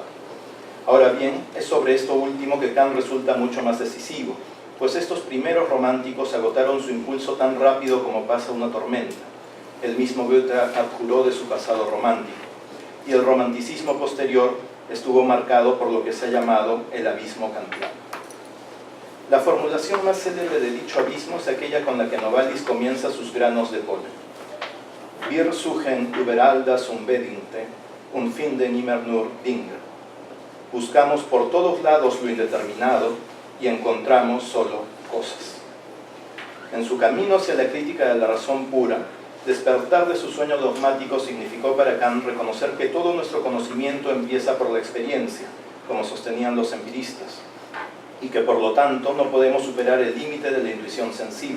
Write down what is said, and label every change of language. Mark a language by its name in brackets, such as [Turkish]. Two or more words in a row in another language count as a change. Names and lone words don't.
[Spanish] Ahora bien, es sobre esto último que Kant resulta mucho más decisivo, pues estos primeros románticos agotaron su impulso tan rápido como pasa una tormenta. El mismo Goethe abjuró de su pasado romántico, y el romanticismo posterior estuvo marcado por lo que se ha llamado el abismo kantiano. La formulación más célebre de dicho abismo es aquella con la que Novalis comienza sus granos de polen. [German] Wir suchen überall das Unbedingte und finden immer nur Dinge. [Spanish] Buscamos por todos lados lo indeterminado y encontramos solo cosas. En su camino hacia la crítica de la razón pura, despertar de su sueño dogmático significó para Kant reconocer que todo nuestro conocimiento empieza por la experiencia, como sostenían los empiristas, y que por lo tanto no podemos superar el límite de la intuición sensible.